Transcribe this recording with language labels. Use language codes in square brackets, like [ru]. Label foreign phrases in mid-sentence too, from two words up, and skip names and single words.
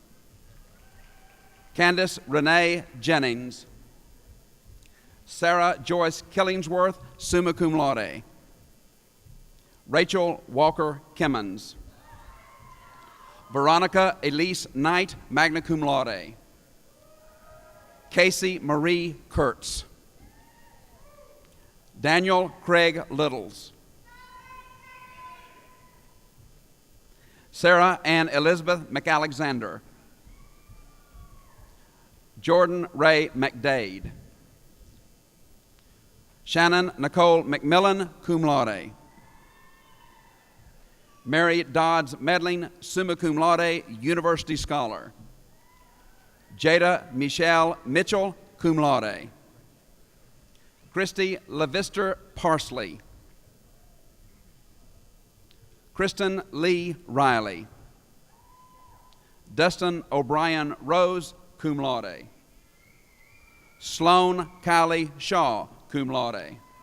[en] Candace Renee Jennings. Sarah Joyce Killingsworth, [la] summa cum laude. [en] Rachel Walker Kimmons. Veronica Elise Knight, [la] magna cum laude. [en] Casey Marie Kurtz. Daniel Craig Littles. Sarah Ann Elizabeth McAlexander. Jordan Ray McDade. Shannon Nicole McMillan, [la] cum laude. [en] Mary Dodds Medling, [la] summa cum laude, [en] university scholar. Jada Michelle Mitchell, [la] cum laude. [en] Christy LaVister Parsley. Kristen Lee Riley. Dustin O'Brien Rose, [la] cum laude. [en] Sloan Kylie Shaw, [la] cum laude.